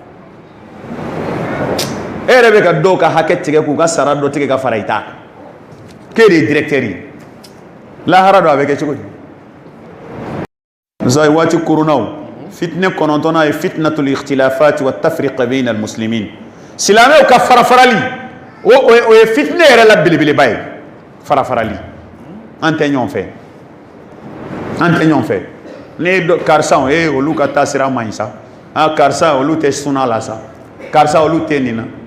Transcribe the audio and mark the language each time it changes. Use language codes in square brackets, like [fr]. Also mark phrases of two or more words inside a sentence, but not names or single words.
[bm] e yɛrɛ bɛ ka dɔw ka hakɛ tigɛ k'u ka sara dɔ tigɛ ka fara i ta k'e de ye directeur ye lahara do a bɛ kɛ cogo di musa waati koronnaw fitnɛ kɔnɔntɔnnan ye [ar] فتنة الاختلافات والتفرقة بين المسلمين [bm] silamɛw ka farafarali o ye fitnɛ yɛrɛ la belebeleba ye farafarali an tɛ ɲɔgɔn fɛ ne karisa olu ka taasira man ɲi sa karisa olu tɛ sunna la sa karisa olu tɛ nin na